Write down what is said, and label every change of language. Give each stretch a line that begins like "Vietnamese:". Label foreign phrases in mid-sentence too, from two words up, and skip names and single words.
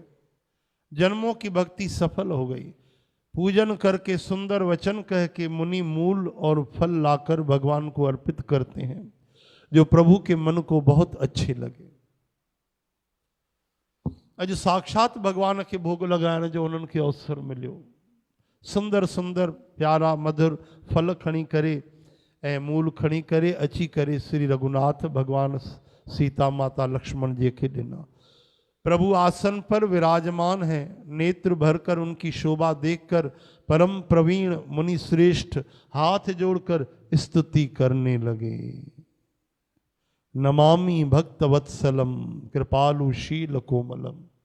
Hindi: जन्मों की भक्ति सफल हो गई। पूजन करके सुंदर वचन कह के मुनि मूल और फल लाकर भगवान को अर्पित करते हैं, जो प्रभु के मन को बहुत अच्छे लगे।
Sindhi: अज साक्षात भगवान के भोग लगाने जो उन्हनि खे अवसर मिलियो। सुंदर सुंदर प्यारा मधुर फल खणी करे ऐं मूल खणी करे अची करे श्री रघुनाथ भगवान सीता माता लक्ष्मण जी के ॾिना।
Hindi: प्रभु आसन पर विराजमान है। नेत्र भरकर उनकी शोभा देखकर परम प्रवीण मुनि श्रेष्ठ हाथ जोड़कर स्तुति करने लगे।
Sanskrit: नमामि भक्त वत्सलम कृपालु शील कोमलम।